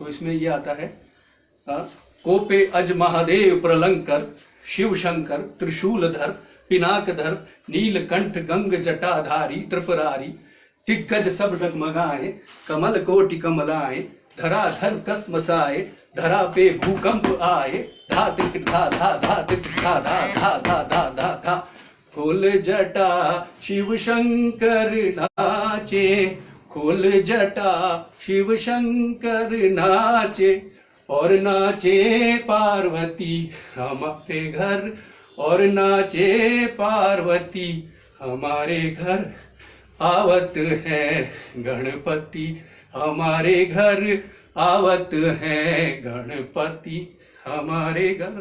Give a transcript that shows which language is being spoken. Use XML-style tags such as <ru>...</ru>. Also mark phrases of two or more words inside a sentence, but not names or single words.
<hi>तो इसमें ये आता है, कोपे अज महादेव प्रलंकर, शिव शंकर त्रिशूलधर पिनाकधर, नीलकंठ गंग जटाधारी त्रिपुरारी, दिग्गज सब डगमगाए, कमल कोटि कमलाए, धराधर कस मसाए, धरा पे भूकंप आए, धा तिक धा धा धा तिक धा धा धा धा धा धा धा, खोल जटा शिव शंकर नाचे, खोल जटा शिव शंकर नाचे, और नाचे पार्वती हमारे घर, और नाचे पार्वती हमारे घर, आवत है गणपति हमारे घर, आवत है गणपति हमारे घर।</hi>